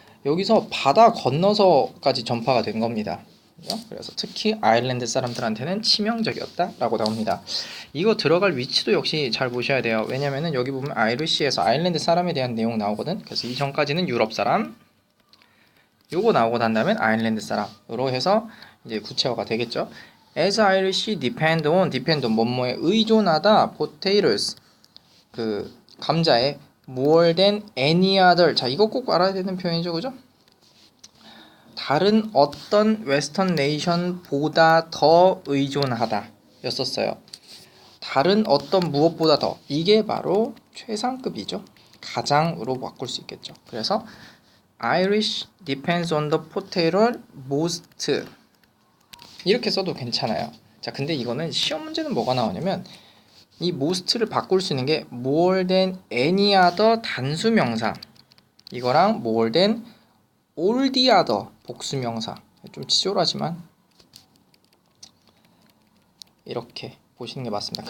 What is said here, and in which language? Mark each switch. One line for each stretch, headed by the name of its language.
Korean: 여기서 바다 건너서까지 전파가 된 겁니다. 그래서 특히 아일랜드 사람들한테는 치명적이었다라고 나옵니다. 이거 들어갈 위치도 역시 잘 보셔야 돼요. 왜냐면은 여기 보면 아이리시에서 아일랜드 사람에 대한 내용 나오거든. 그래서 이전까지는 유럽 사람, 요거 나오고 난 다음엔 아일랜드 사람으로 해서 이제 구체화가 되겠죠.
English: As Irish depend on
Korean: 뭐뭐에 의존하다
English: potatoes
Korean: 감자에
English: more than any other.
Korean: 자, 이거 꼭 알아야 되는 표현이죠, 그죠? 다른 어떤 웨스턴 네이션보다 더 의존하다 였었어요. 다른 어떤 무엇보다 더, 이게 바로 최상급이죠. 가장으로 바꿀 수 있겠죠.
English: 그래서 Irish depends on the potato most,
Korean: 이렇게 써도 괜찮아요. 자, 근데 이거는 시험 문제는 뭐가 나오냐면 이 most를 바꿀 수 있는 게
English: more than any other
Korean: 단수명사, 이거랑
English: more than all the other
Korean: 복수명사. 좀 치졸하지만 이렇게 보시는 게 맞습니다.